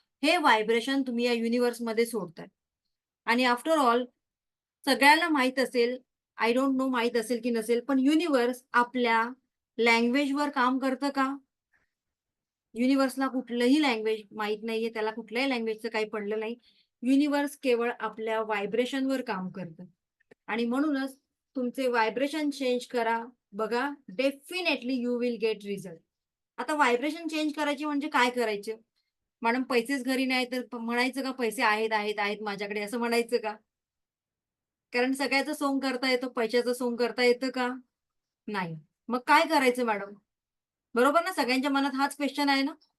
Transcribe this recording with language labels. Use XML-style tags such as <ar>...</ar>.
<mr>हे व्हायब्रेशन तुम्ही या युनिव्हर्समध्ये सोडताय. आणि आफ्टर ऑल सगळ्यांना माहीत असेल,</mr> <en>I don't know</en> <mr>माहीत असेल की नसेल, पण युनिव्हर्स आपल्या लँग्वेजवर काम करतं का? युनिव्हर्सला कुठलंही लँग्वेज माहीत नाहीये, त्याला कुठल्याही लँग्वेजचं काही पडलं नाही. युनिव्हर्स केवळ आपल्या व्हायब्रेशनवर काम करतं आणि म्हणूनच तुमचे व्हायब्रेशन चेंज करा.</mr> <en>बघा, definitely you will get result.</en> <mr>आता व्हायब्रेशन चेंज करायची म्हणजे काय करायचं? मॅडम पैसेच घरी नाही तर म्हणायचं का पैसे आहेत, आहेत, आहेत माझ्याकडे असं म्हणायचं का? कारण सगळ्याचं सोंग करता येतं, पैशाचं सोंग करता येतं का? नाही. मग काय करायचं मॅडम? बरोबर ना? सगळ्यांच्या मनात हाच क्वेश्चन आहे ना?</mr>